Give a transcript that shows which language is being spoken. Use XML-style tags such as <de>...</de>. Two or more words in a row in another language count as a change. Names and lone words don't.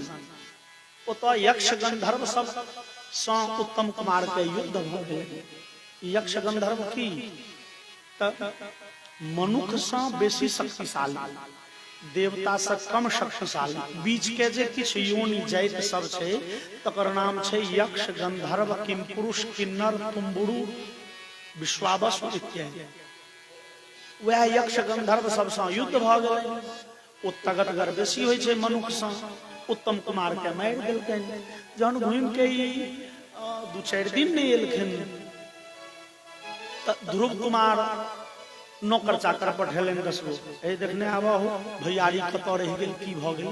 <mai>ओतऽ यक्ष गंधर्व सब सँ उत्तम कुमार के युद्ध भ गेल। यक्ष गंधर्व की त मनुष्य सँ बेसी शक्तिशाली, देवता से कम शक्तिशाली, बीच के जे किछ योनि जाति सब छै तकर नाम छै यक्ष गंधर्व किम पुरुष किन्नर तुम्बुरु विश्वावसु इत्यादि। वह यक्ष गंधर्व सब सँ युद्ध भ गेलै। ओ तगतगर बेसी होइ छै मनुष्य सँ। उत्तम कुमार के मारि देलकैन। जहन घुमि के दू चारि दिन नहीं एलखिन त ध्रुव कुमार नौकर चाकर पठेलन 10 गो, ए देखने आबो भैयारी कतऽ रहि गेल, की भ गेल।</mai>